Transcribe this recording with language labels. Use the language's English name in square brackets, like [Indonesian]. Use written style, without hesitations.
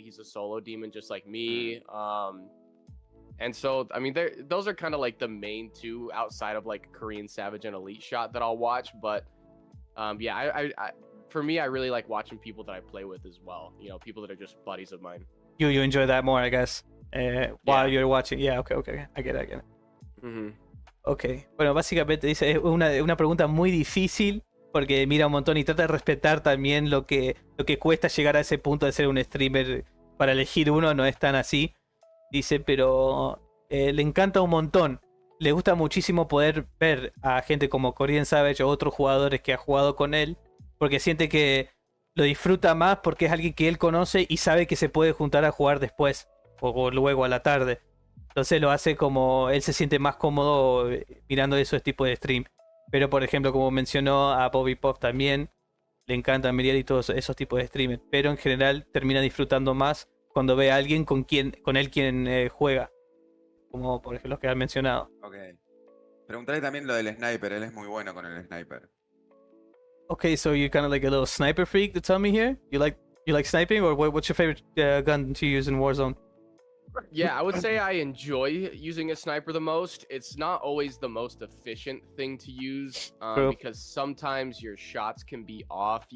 [English] He's a solo demon just like me. And so I mean those are kind of like the main two outside of like Korean Savage and Elite Shot that I'll watch. But I for me, I really like watching people that I play with as well. People that are just buddies of mine. You enjoy that more, I guess, while you're watching. Yeah, okay. I get it. Ok. [Spanish] Bueno, básicamente dice, es una pregunta muy difícil porque mira un montón y trata de respetar también lo que cuesta llegar a ese punto de ser un streamer. Para elegir uno no es tan así. Dice, pero le encanta un montón. Le gusta muchísimo poder ver a gente como Korean Savage o otros jugadores que ha jugado con él. Porque siente que lo disfruta más porque es alguien que él conoce y sabe que se puede juntar a jugar después o luego a la tarde. Entonces lo hace como él se siente más cómodo mirando esos tipos de stream. Pero por ejemplo, como mencionó a Bobby Pop también, le encanta mirar y todos esos tipos de streamers. Pero en general termina disfrutando más cuando ve a alguien con él quien juega. Como por ejemplo los que han mencionado. Ok. Preguntarle también lo del sniper, él es muy bueno con el sniper. [English] Okay, so you're kind of like a little sniper freak to tell me here? You like sniping, or what's your favorite gun to use in Warzone? Yeah, I would say I enjoy using a sniper the most. It's not always the most efficient thing to use because sometimes your shots can be off.